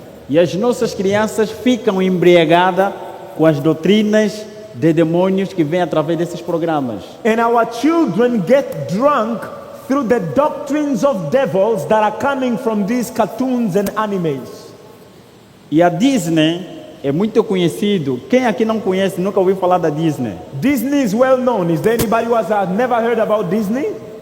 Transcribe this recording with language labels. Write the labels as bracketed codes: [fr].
[pt] E as nossas crianças ficam embriagadas com as doutrinas de demônios que vêm através desses programas. [en] And our children get drunk through the doctrines of devils that are coming from these cartoons and animes. [pt] E a Disney é muito conhecido. Quem aqui não conhece, nunca ouviu falar da Disney? [en] Disney is well known. Is there anybody who has never heard about Disney?